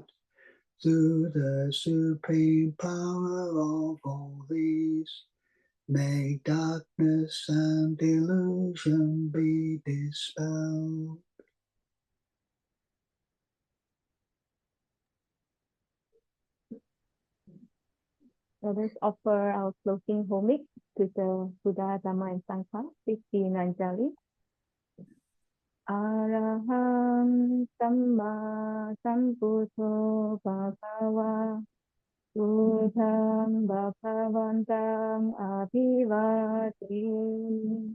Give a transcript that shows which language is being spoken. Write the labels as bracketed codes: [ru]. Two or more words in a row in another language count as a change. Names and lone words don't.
[en] Through the supreme power of all these, may darkness and delusion be dispelled. Let us offer our closing homage to the Buddha, Dhamma, and Sangha, 15 Anjali. [pi] Araham Samma Sambuddho Bhagava Buddham Bhagavantam Abhivadin.